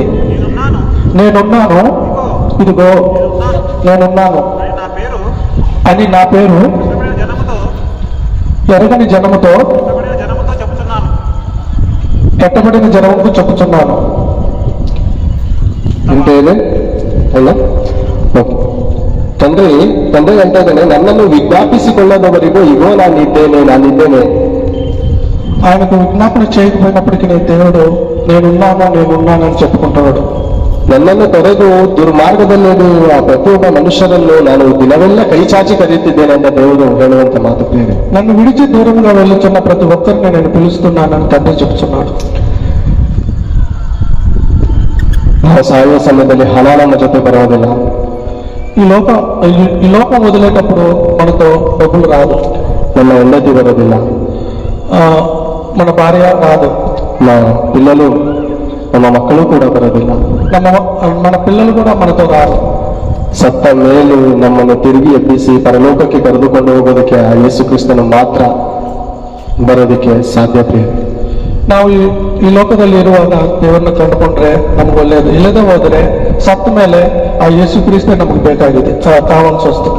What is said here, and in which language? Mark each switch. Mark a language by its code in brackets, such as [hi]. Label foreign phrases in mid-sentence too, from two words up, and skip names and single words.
[te] నేనున్నాను, ఇదిగో నేనున్నాను అని నా పేరు ఎరగని జనముతో ఎట్టబడిన జనముకు చెప్పుచున్నాను. [kn] అంటే ಅಲ್ಲ ತಂದೆ ಅಂತ ಇದ್ದಾನೆ, ನನ್ನನ್ನು ವಿಜ್ಞಾಪಿಸಿಕೊಳ್ಳದವರಿಗೂ ಇಗೋ ನಾನಿದ್ದೇನೆ. [te] ఆయనకు విజ్ఞాపన చేయకపోయినప్పటికీ దేవుడు నేనున్నానని చెప్పుకుంటున్నాడు. [kn] ನನ್ನನ್ನು ತೊರೆದು ದುರ್ಮಾರ್ಗದಲ್ಲಿರುವ ಪ್ರತಿಯೊಬ್ಬ ಮನುಷ್ಯರನ್ನು ನಾನು ದಿನವೆಲ್ಲ ಕೈ ಚಾಚಿ ಕರೆಯುತ್ತಿದ್ದೇನೆ ಅಂತ ದೇವರು ಹೇಳುವಂತ ಮಾತು ಬೇರೆ. [te] నన్ను విడిచి దూరంగా వెళ్ళుచున్న ప్రతి ఒక్కరిని నేను పిలుస్తున్నానని తండ్రి చెప్తున్నాడు. [kn] ನಾವು ಸಾಯುವ ಸಮಯದಲ್ಲಿ ಹಣ ನಮ್ಮ ಜೊತೆ ಬರೋದಿಲ್ಲ. [te] ఈ లోకం వదిలేటప్పుడు మనతో డబ్బులు రాదు, [kn] ನಮ್ಮ ಹೆಂಡತಿ ಬರೋದಿಲ್ಲ, [te] మన భార్య రాదు, [kn] ನಮ್ಮ ಮಕ್ಕಳು ಕೂಡ ಬರೋದಿಲ್ಲ, [te] మన పిల్లలు కూడా మనతో రారు. [kn] ಸತ್ತ ಮೇಲೆ ನಮ್ಮನ್ನು ತಿರುಗಿ ಎಬ್ಬಿಸಿ ಪರಲೋಕಕ್ಕೆ ಕರೆದುಕೊಂಡು ಹೋಗೋದಕ್ಕೆ ಆ ಯೇಸು ಕ್ರಿಸ್ತನು ಮಾತ್ರ ಬರೋದಕ್ಕೆ ಸಾಧ್ಯತೆ. ನಾವು ಈ ಲೋಕದಲ್ಲಿ ಇರುವಾಗ ದೇವರನ್ನ ಕಂಡುಕೊಂಡ್ರೆ ನಮ್ಗೆ ಒಳ್ಳೇದು, ಇಲ್ಲದೆ ಹೋದ್ರೆ ಸತ್ತ ಮೇಲೆ ಆ ಯೇಸು ಕ್ರಿಸ್ತ ನಮ್ಗೆ ಬೇಕಾಗಿದೆ, ಕಾವಾಲ್ಸಿ ವಸ್ತುಗಳು.